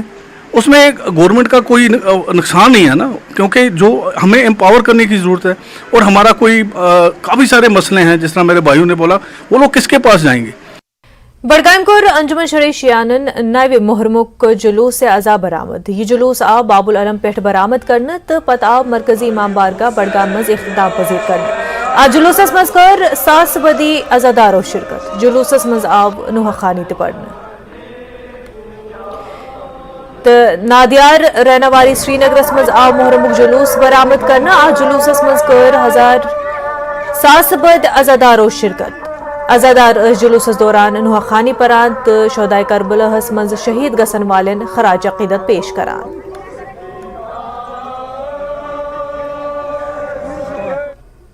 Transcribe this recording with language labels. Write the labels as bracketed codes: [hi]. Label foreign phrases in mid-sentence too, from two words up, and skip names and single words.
[ur] اس میں گورنمنٹ کا کوئی نقصان نہیں ہے نا، کیونکہ جو ہمیں امپاور کرنے کی ضرورت ہے. اور ہمارا کوئی کافی سارے مسئلے ہیں، جس طرح میرے بھائیوں نے بولا، وہ لوگ کس کے پاس جائیں گے. [ks] بڈگام کور انجمن شرعی شیانن نو محرمک جلوس عزا برآمد. یہ جلوس آو باب العلم پہ برآمد کرنے تو پتہ آو مرکزی امام بارگاہ بڈگام مز اختتام پذیر کرنے. آج جلوسس مز کر ساس بدی عزادارو شرکت. جلوسس مز آو نوحہ خانی تہ پڑھنے. تو نادیار رہنواری سری نگرس مز آو محرمک جلوس برآمد کرنے. آج جلوسس مز کر 1000 ساس بد عزادارو شرکت. عزادار جلوسس دوران نوحہ خانی پران تو شہدائے کربلاہس مز شہید گژھن والن خراج عقیدت پیش کران.